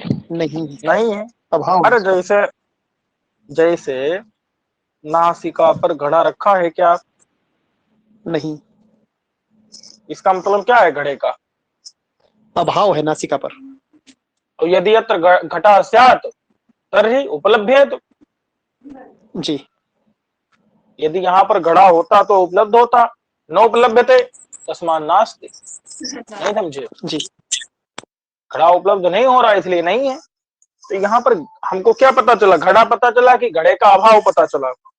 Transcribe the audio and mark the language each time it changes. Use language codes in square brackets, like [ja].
[hi] नहीं नहीं है। अभाव। अरे जैसे जैसे नासिका पर घड़ा रखा है क्या, नहीं, इसका मतलब क्या है, घड़े का। अभाव है नासिका पर। [sa] तो यदि अत्र घटा स्यात् तर्हि उपलभ्येत, [hi] जी यदि यहाँ पर घड़ा होता तो उपलब्ध होता, [sa] न उपलभ्यते तस्मात् नास्ति। [hi] नहीं समझे, जी। घड़ा उपलब्ध नहीं हो रहा इसलिए नहीं है। तो यहाँ पर हमको क्या पता चला, घड़ा पता चला कि घड़े का अभाव पता चला।